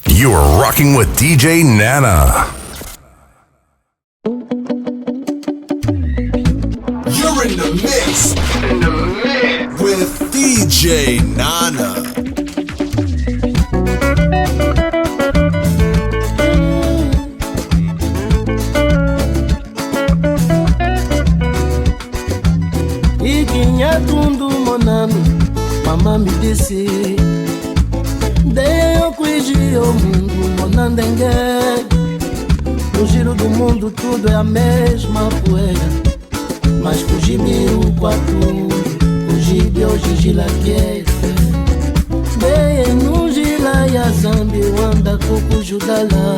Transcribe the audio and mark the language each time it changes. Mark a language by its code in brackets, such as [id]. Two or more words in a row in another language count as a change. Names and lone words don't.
[en] You are rocking with DJ Nana. You're in the mix. With DJ Nana. [pt] Tundu monano, mama me disse. Deu cuiji o mundo monandengue. No giro do mundo tudo é a mesma poeira. Mas fugi-me o quatro, fugi-me hoje gilaqueira. Dei no gila e a zambi, anda com o judala.